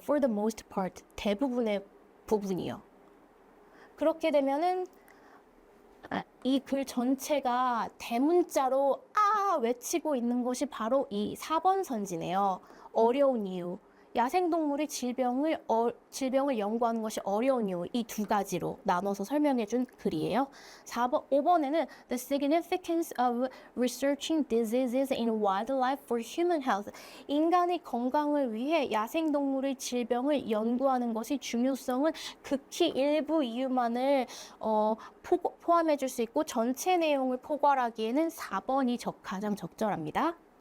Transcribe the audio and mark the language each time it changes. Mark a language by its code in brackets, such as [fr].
[en] For the most part, [ko] 대부분의 부분이요. 그렇게 되면은 이 글 전체가 대문자로 외치고 있는 것이 바로 이 4번 선지네요. 어려운 이유. 야생동물의 질병을 연구하는 것이 어려운 이유, 이 두 가지로 나눠서 설명해 준 글이에요. 5번에는 [en] The significance of researching diseases in wildlife for human health. [ko] 인간의 건강을 위해 야생동물의 질병을 연구하는 것의 중요성은 극히 일부 이유만을 포함해 줄 수 있고 전체 내용을 포괄하기에는 4번이 가장 적절합니다.